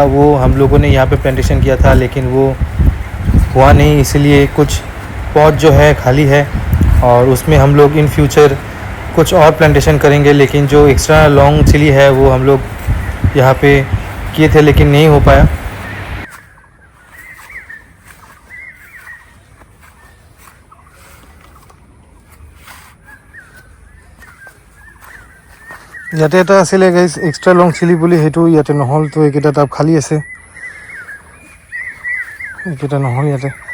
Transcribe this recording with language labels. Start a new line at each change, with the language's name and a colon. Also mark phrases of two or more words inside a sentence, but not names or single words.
Hindi: वो हम लोगों ने यहाँ पे प्लांटेशन किया था, लेकिन वो हुआ नहीं, इसलिए कुछ पॉट जो है खाली है और उसमें हम लोग
English: in future
Hindi: कुछ और प्लांटेशन करेंगे। लेकिन जो
English: extra long chilli
Hindi: है वो हम लोग यहाँ पे किए थे, लेकिन नहीं हो पाया।
Assamese: ইয়াতে এটা আছিলে গাইজ
English: extra long chilli
Assamese: বুলি, সেইটো ইয়াতে নহ'ল, তো এইকেইটা টাব খালী আছে, এইকেইটা নহ'ল ইয়াতে।